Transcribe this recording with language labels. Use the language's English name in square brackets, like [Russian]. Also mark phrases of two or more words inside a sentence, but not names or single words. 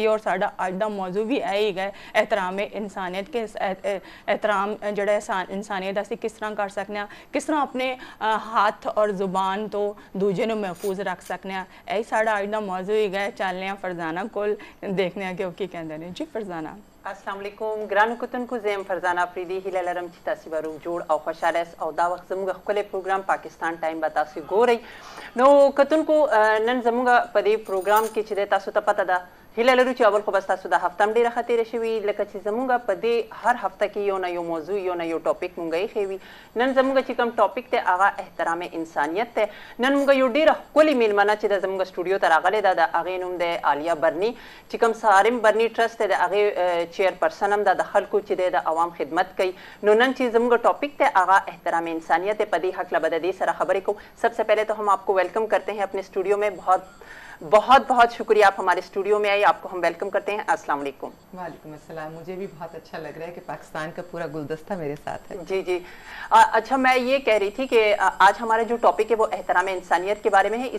[Punjabi] اور ساڈا اج دا موضوع بھی یہی ہے احترام انسانیت کے احترام جہڑا انسانیت اسی کس طرح کر سکتے ہیں، کس طرح اپنے ہتھ اور زبان تو دوجے نوں محفوظ رکھ سکتے ہیں. یہی ساڈا اج دا موضوع ہے. چلنے فرزانہ کول ویکھنے کہ او کی کہندے نے. جی فرزانہ. [Arabic] السلام علیکم [Pashto] ګرانو کتونکو، زه یم فرزانه افریدي. هیله لرم چې تاسې به روغ جوړ او خوشحاله یاست او دا وخت زموږ ښکلی پروګرام پاکستان ټایم به تاسې ګورئ. نو کتونکو نن زموږ په دې پروګرام کې چې دی تاسو ته پته ده، هیله لرو چې اول خو بس تاسو د هفته هم ډېره ښه تېره شوې لکه چې زموږ په دې هر هفته کې یو نه یو موضوع یو نه یو ټاپک مونږ ایښی وي. نن زموږ چې کوم ټاپک دی هغه احترام انسانیت دی. نن مونږ یو ډېره ښکلې میلمنه چې د زموږ سټوډیو ته راغلې ده، د هغې نوم دی عالیه برني چې کوم سارم برني ټرسټ دی د هغې چیرپرسن هم ده، د خلکو چې دی د عوام خدمت کوي. نو نن چې زموږ ټاپک دی هغه احترام انسانیت دی. په دې هکله به د دې سره خبرې کوو. [Urdu] سب سے پہلے تو ہم آپ کو ویلکم کرتے ہیں اپنے اسٹوڈیو میں. بہت بہت شکریہ آپ ہمارے اسٹوڈیو میں آئے. آپ کو ہم ویلکم کرتے ہیں. [Arabic] السلام علیکم. وعلیکم السلام. [Urdu] مجھے بھی بہت اچھا لگ رہا ہے کہ پاکستان کا پورا گلدستہ میرے ساتھ ہے. جی جی اچھا، میں یہ کہہ رہی تھی کہ آج ہمارا جو ٹاپک ہے وہ احترام انسانیت کے بارے میں ہے.